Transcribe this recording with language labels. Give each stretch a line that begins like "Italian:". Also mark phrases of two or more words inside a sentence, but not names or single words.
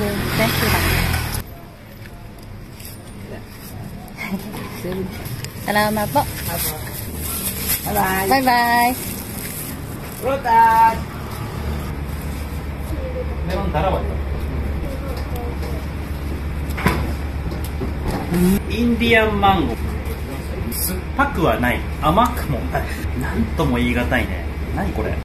Filipino: 20 lang. Salamat po.
English: Bye-bye. Bye-bye.
Filipino: Prutas! Meron dalawa.
English: Indian mango.
Japanese: 酸っぱくはない。甘くもない。なんとも言い難いね。何これ。